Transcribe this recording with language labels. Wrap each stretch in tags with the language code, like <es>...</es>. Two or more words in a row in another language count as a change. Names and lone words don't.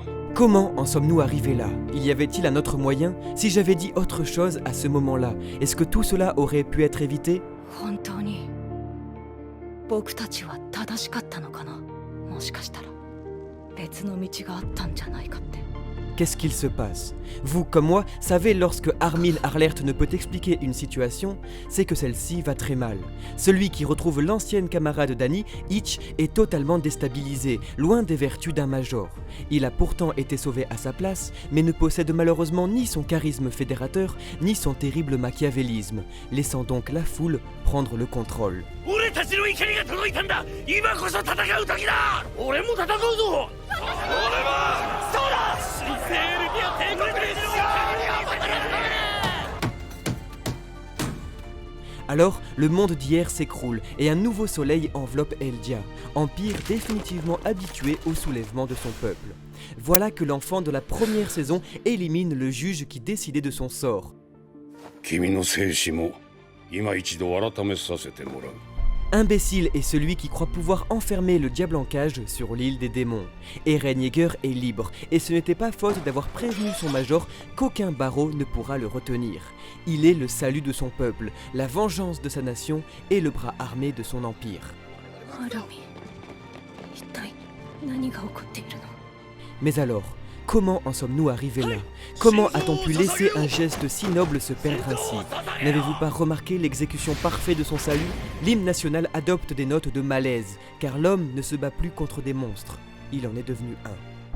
<fr>Comment en sommes-nous arrivés là? Il y avait-il un autre moyen? Si j'avais dit autre chose à ce moment-là, est-ce que tout cela aurait pu être évité?</fr> <ja>本当に僕たちは正しかったのかな。もしかしたら別の道があったんじゃないかって。</ja> <fr>Qu'est-ce qu'il se passe? Vous, comme moi, savez lorsque Armin Arlert ne peut expliquer une situation, c'est que celle-ci va très mal. Celui qui retrouve l'ancienne camarade d'Annie, Hitch, est totalement déstabilisé, loin des vertus d'un major. Il a pourtant été sauvé à sa place, mais ne possède malheureusement ni son charisme fédérateur, ni son terrible machiavélisme, laissant donc la foule prendre le contrôle.</fr> <ja>俺たちの怒りが届いたんだ。今こそ戦う時だ。俺も戦うぞ。俺はそうだ。新生エルディア帝国にしろ。</ja> <fr>Alors, le monde d'hier s'écroule et un nouveau soleil enveloppe Eldia, empire définitivement habitué au soulèvement de son peuple. Voilà que l'enfant de la première saison élimine le juge qui décidait de son sort.</fr> <ja>君の生死も今一度改めさせてもらう。</ja> <fr>Imbécile est celui qui croit pouvoir enfermer le diable en cage sur l'île des démons. Eren Yeager est libre, et ce n'était pas faute d'avoir prévenu son major qu'aucun barreau ne pourra le retenir. Il est le salut de son peuple, la vengeance de sa nation et le bras armé de son empire.</fr> <ja>アラミ、一体何が起こっているの？</ja> <fr>Mais alors, comment en sommes-nous arrivés là? Comment a-t-on pu laisser un geste si noble se perdre ainsi? N'avez-vous pas remarqué l'exécution parfaite de son salut? L'hymne national adopte des notes de malaise, car l'homme ne se bat plus contre des monstres, il en est devenu un.</fr>